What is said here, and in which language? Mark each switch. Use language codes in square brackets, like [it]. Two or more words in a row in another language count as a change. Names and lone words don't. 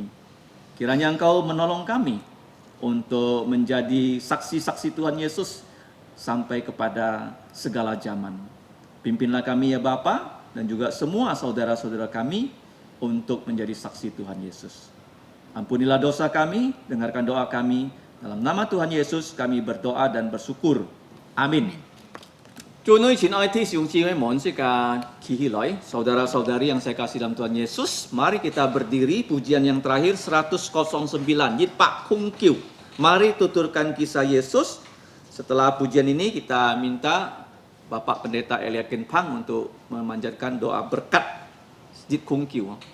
[id] Kiranya Engkau menolong kami untuk menjadi saksi-saksi Tuhan Yesus sampai kepada segala zaman. Pimpinlah kami ya Bapa dan juga semua saudara-saudara kami untuk menjadi saksi Tuhan Yesus. Ampunilah dosa kami, dengarkan doa kami. Dalam nama Tuhan Yesus kami berdoa dan bersyukur. Amin. [zh] 祝你親愛的弟兄姊妹們， [id] saudara-saudari yang saya kasih dalam Tuhan Yesus, mari kita berdiri, pujian yang terakhir 109, Yit Pak Kung Kiu. Mari tuturkan kisah Yesus. Setelah pujian ini kita minta Bapak Pendeta Eliakin Pang untuk memanjatkan doa berkat Yit Kung Kiu.